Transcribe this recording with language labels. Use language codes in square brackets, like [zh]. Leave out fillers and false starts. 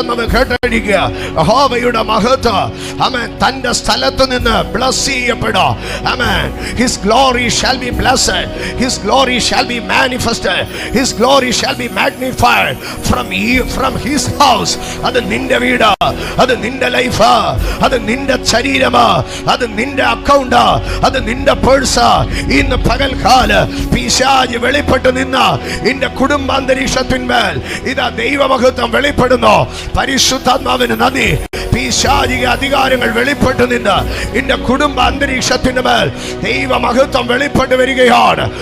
[ml] യഹോവയുടെ മഹത്വം, ആമേൻ, തന്റെ സ്ഥലത്ത് നിന്ന് ബ്ലസ് ചെയ്യപ്പെടും. ആമേൻ. [en] His glory shall be blessed. His glory shall be manifested. His glory shall be magnified from his house. [ml] അത് നിന്റെ വീട്, അത് നിന്റെ ലൈഫ്, അത് നിന്റെ ശരീരമാ, അത് നിന്റെ അക്കൗണ്ട്, അത് നിന്റെ പേഴ്സ്. ഇന്ന് പകൽക്കാല പിശാച് വെളിപ്പെട്ട് നിന്ന നിന്റെ കുടുംബാന്തരീക്ഷത്തിന്മേൽ ഇതാ ദൈവമഹത്വം വെളിപ്പെടുന്നു. പരിശുദ്ധാത്മാവിന് നന്ദി. പിശാചിക അധികാരങ്ങൾ വെളിപ്പെട്ട് നിന്ന് നിന്റെ കുടുംബ അന്തരീക്ഷത്തിന് മേൽ ദൈവമഹത്വം വെളിപ്പെട്ട് വരികയാണ്.